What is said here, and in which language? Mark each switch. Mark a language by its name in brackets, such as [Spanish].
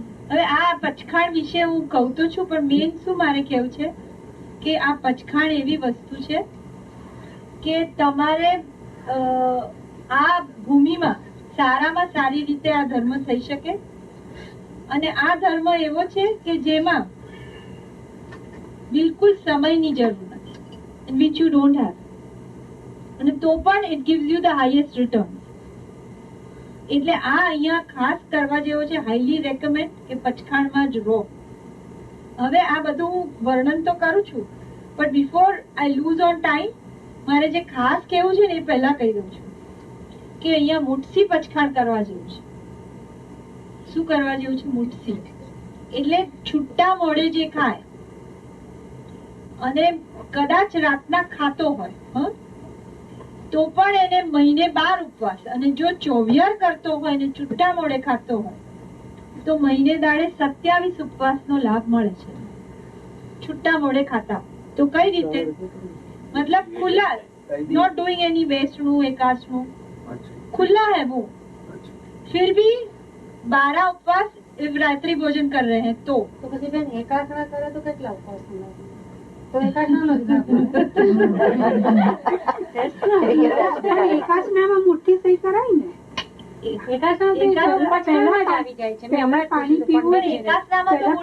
[Gujarati] હવે આ પચખાણ વિશે હું કહું તો છું, પણ મેન શું મારે કહેવું છે કે આ પચખાણ એવી વસ્તુ છે કે તમારે આ ભૂમિમાં સારામાં સારી રીતે આ ધર્મ થઈ શકે. અને આ ધર્મ એવો છે કે જેમાં બિલકુલ સમયની જરૂર નથી, [English] which you don't have. [Gujarati] અને તો પણ [English] it gives you the highest return. [Gujarati] એટલે આ અહીંયા ખાસ કરવા જેવો છે, [English] highly recommend [Gujarati] કે પચખાણમાં જ રહો. હવે આ બધું હું વર્ણન તો કરું છું, પણ [English] before I lose on time [Gujarati] મારે જે ખાસ કહેવું છે ને એ પહેલા કહી દઉં છું કે અહીંયા મુઠસી પચખાણ કરવા જેવું છે. શું કરવા જેવું છે? મુઠસી એટલે છૂટા મોડે જે ખાય અને કદાચ રાતના ખાતો હોય તો પણ એને મહિને 12 ઉપવાસ, અને જો ચોવિયાર કરતો હોય ને છૂટા મોડે ખાતો હોય તો મહિને દાડે 27 ઉપવાસનો લાભ મળે છે છૂટા મોડે ખાતા. તો કઈ રીતે? [Hindi] मतलब खुला, [English] not doing any [Hindi] वेस्टनू एकादशनू, खुला है वो, फिर भी 12 उपवास रात्रि भोजन कर रहे हैं. तो [Gujarati] પછી બેન એકાદશા કરે તો કેટલા ઉપવાસ થાય? તો એકાદશામાં એકાદશામાં મુઠ્ઠી સહી કરાય ને. એકાદશામાં પહેલા જ આવી જાય છે. મેં હમણાં પાણી પીવું છે, એકાદશામાં તો